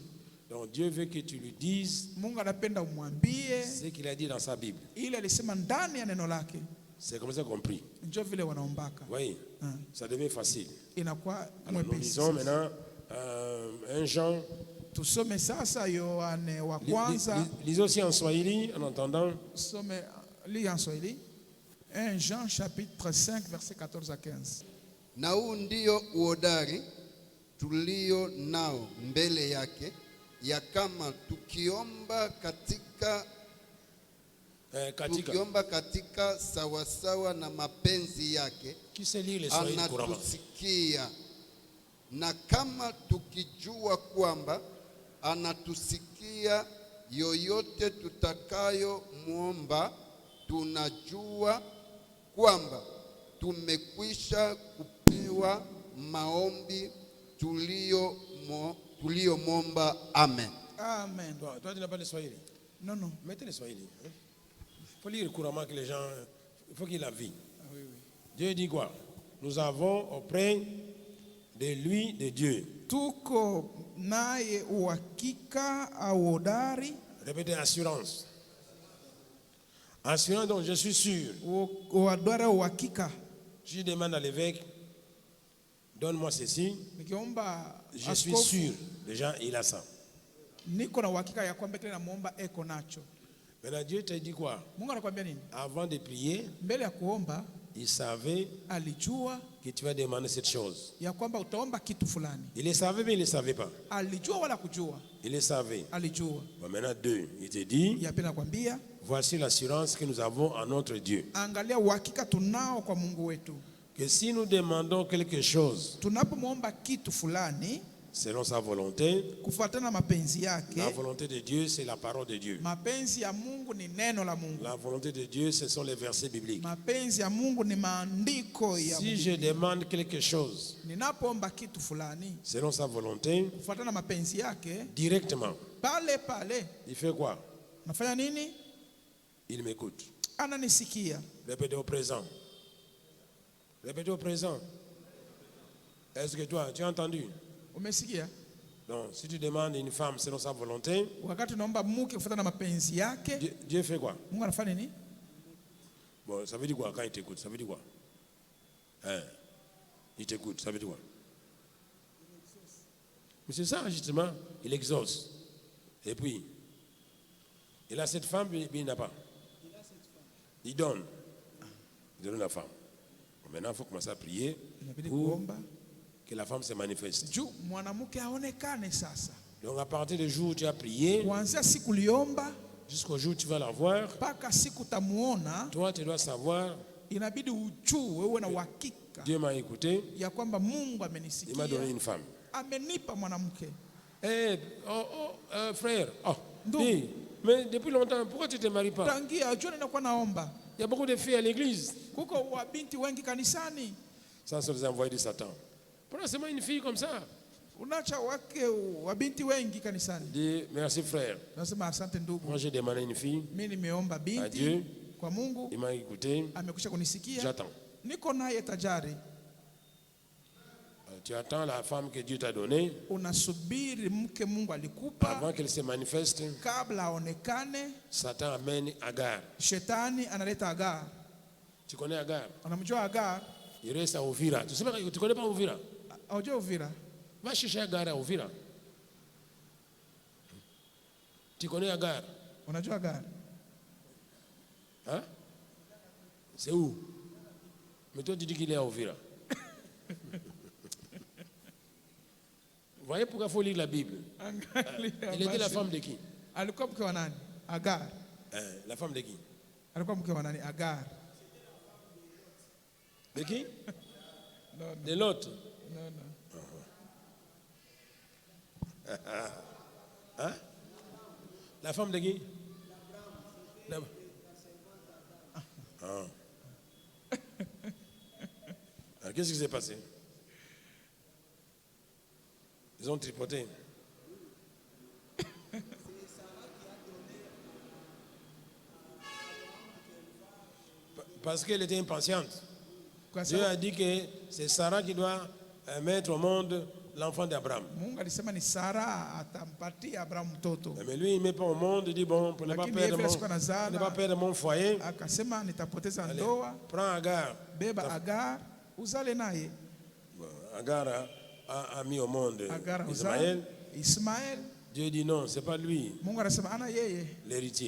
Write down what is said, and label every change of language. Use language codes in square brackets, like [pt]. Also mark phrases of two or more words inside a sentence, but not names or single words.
[fr] Donc Dieu veut que tu lui dises [sw] Mungu anapenda umwambie [fr] ce qu'il a dit dans sa Bible. [sw] ile alisema ndani ya neno lake. [fr] C'est comme ça qu'on prie. [sw] Njoo vile wanaombaka. [fr] Oui, ça devient facile. [sw] Inakuwa [fr] Alors nous [sw] mwepesi. [fr] lisons maintenant 1 Jean. [sw] Tusome sasa Yohane wa kwanza. [fr] Lisons aussi en Swahili en entendant. Some li en Swahili. 1 Jean chapitre 5 verset 14 à 15. [sw] Na huu ndio uhodari tulio nao mbele yake, ya kama tukiomba katika sawasawa na mapenzi yake, [fr] Qui sait lire les Swahili couramment? [sw] anatusikia. Na kama tukijua kwamba anatusikia yoyote tutakayo muomba, tunajua kwamba tumekwisha kupewa maombi tuliyomwomba. Amen. Amen. [fr] Toi, tu n'as pas le Swahili? Non, non. Mettez le Swahili. Il faut lire couramment que les gens. Il faut qu'ils la vivent. Ah, oui, oui. Dieu dit quoi? Nous avons auprès de lui, de Dieu. [sw] Tuko naye uhakika au hodari. [fr] Répétez, assurance. Assurance, donc je suis sûr. [sw] Uhodari au uhakika. [fr] Je demande à l'évêque, donne-moi ceci. [sw] Nikiomba [fr] Je suis [sw] askofu, [fr] sûr. Déjà, il a ça. [sw] niko na uhakika ya kwamba kile namuomba eko nacho. [fr] Maintenant, Dieu t'a dit quoi? [sw] Mungu anakuambia nini? [fr] Avant de prier, [sw] Mbele ya kuomba [fr] il savait [sw] alijua [fr] que tu vas demander cette chose. [sw] ya kwamba utaomba kitu fulani. [fr] Il le savait, mais il ne le savait pas. [sw] Alijua wala kujua? [fr] Il le savait. [sw] Alijua. [fr] Bon, maintenant, 2. Il te dit, [sw] Ya pili nakwambia, [fr] voici l'assurance que nous avons en notre Dieu. [sw] angalia uhakika tunao kwa Mungu wetu. [fr] Que si nous demandons quelque chose [sw] Tunapomwomba kitu fulani, [fr] selon sa volonté. [sw] kufuatana na mapenzi yake. [fr] La volonté de Dieu, c'est la parole de Dieu. [sw] Mapenzi ya Mungu ni neno la Mungu. [fr] La volonté de Dieu, ce sont les versets bibliques. [sw] Mapenzi ya Mungu ni maandiko ya [fr] Si [sw] Mungu. [fr] je demande quelque chose [sw] Ninapoomba kitu fulani [fr] selon sa volonté, [sw] kufuatana na mapenzi yake, [fr] directement, [sw] pale pale [fr] il fait quoi? [sw] nafanya nini? [fr] Il m'écoute. [sw] Ananisikia. [fr] Répétez au présent. Répétez au présent. Est-ce que toi, tu as entendu? [sw] Umesikia? [fr] Donc, si tu demandes une femme selon sa volonté, [sw] Wakati unaomba mke kufuatana na mapenzi yake, [fr] Dieu fait quoi? [sw] Mungu anafanya nini? [fr] Bon, ça veut dire quoi quand il t'écoute? Ça veut dire quoi? Hein? Il t'écoute, ça veut dire quoi? Mais c'est ça, justement. Il exauce. Et puis, il a cette femme, puis il n'a pas. Il donne. Il donne la femme. Bon, maintenant, il faut commencer à prier [sw] Inabidi [fr] pour [sw] kuomba [fr] que la femme se manifeste. [sw] juu mwanamke aonekane sasa. [fr] Donc, à partir du jour où tu as prié, [sw] Kuanzia siku uliomba [fr] jusqu'au jour où tu vas la voir, [sw] mpaka siku utamuona, [fr] toi, tu dois savoir, [sw] inabidi ujue, uwe na uhakika [fr] Dieu m'a écouté, [sw] ya kwamba Mungu [fr] il m'a [sw] amenisikia, [fr] donné une femme. [sw] amenipa mwanamke. [fr] Eh, frère, [sw] Ndugu. [fr] dis, mais depuis longtemps, pourquoi tu ne te maries pas? [sw] Tangia jua ninakuwa naomba, [fr] Il y a beaucoup de filles à l'église. [sw] kuko wabinti wengi kanisani, [fr] Ça, c'est les envoyés de Satan. Pourquoi seulement une fille comme ça? [sw] unacha wake wabinti wengi kanisani. [fr] Dis, merci frère. [sw] Nasema asante ndugu, [fr] Moi, j'ai demandé une fille. [sw] mimi nimeomba [fr] Adieu. [sw] binti kwa Mungu, [fr] Il m'a écouté. [sw] amekwisha kunisikia, [fr] J'attends. [sw] niko naye tajari. [fr] Tu attends la femme que Dieu t'a donnée [sw] Unasubiri mke Mungu alikupa, [fr] avant qu'elle se manifeste. [sw] kabla aonekane. [fr] Satan amène Agar. [sw] Shetani analeta Agar. [fr] Tu connais Agar? [sw] Unamjua Agar? [fr] Il reste à Ouvira. Tu ne connais pas Ouvira? [sw] Aujua Uvira? [fr] Va chercher Agar à Ouvira. Tu connais Agar? [sw] Unajua Agar? [fr] Hein? C'est où? Mais toi, tu dis qu'il est à Ouvira. Vous voyez pourquoi il faut lire la Bible? Elle était la femme de qui? [sw] Alikuwa mke wa nani? [fr] Agar. La femme de qui? [sw] Alikuwa mke wa nani? Agar. [fr] De qui? [en] No, no, [fr] De l'autre. [en] no, no. [fr] Hein? La femme de qui? Ah. Alors, qu'est-ce qui s'est passé? Ils ont tripoté. Parce qu'elle était impatiente. [sw] Kwa [fr] Dieu [sw] sababu [fr] a dit que c'est Sarah qui doit mettre au monde l'enfant d'Abraham. [sw] Mungu alisema ni Sara atampatia Abraham mtoto. [fr] Mais lui, il ne met pas au monde, il dit bon, pour ne pas [sw] Lakini [fr] perdre [sw] yeye siku anazaa, [fr] pour ne pas perdre mon foyer, [sw] akasema nitapoteza [fr] allez, [sw] ndoa, [fr] prends Agar. [sw] beba Agar uzale naye. [fr] Bon, Agar a mis au monde [sw] Agar [fr] Ismaël. [sw] uzale Ismael. [fr] Dieu dit non, c'est pas lui, [sw] Mungu anasema ana yeye [fr] l'héritier.